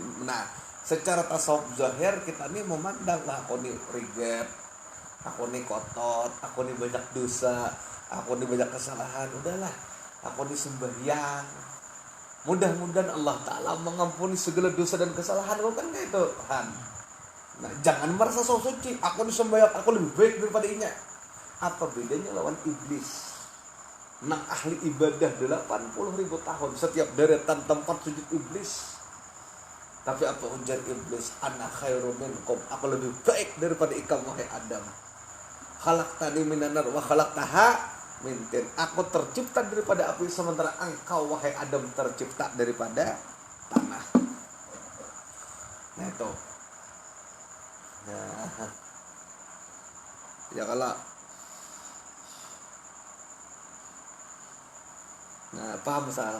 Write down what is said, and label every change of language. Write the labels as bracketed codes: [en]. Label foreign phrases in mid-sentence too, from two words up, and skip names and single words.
[bjn] Nah, secara tasawuf zahir kita nih memandang lah, aku nih riget, aku nih kotor, aku nih banyak dosa, aku nih banyak kesalahan. Udahlah, aku nih sembahyang, mudah-mudahan Allah Ta'ala mengampuni segala dosa dan kesalahan. Kau kan kayak itu Han. Nah, jangan merasa so suci, aku nih sembahyang, aku lebih baik daripada inya. Apa bedanya lawan iblis? Nang ahli ibadah 80.000 tahun, setiap deretan tempat sujud iblis. Tapi apa ujar iblis? [ar] أنا خير منكم, [bjn] aku lebih baik daripada ikam wahai Adam. [ar] خلقتني من النار وخلقتها من طين. [id] Aku tercipta daripada api, sementara engkau wahai Adam tercipta daripada tanah. [bjn] Nah itu. Nah, ya kalau paham salah.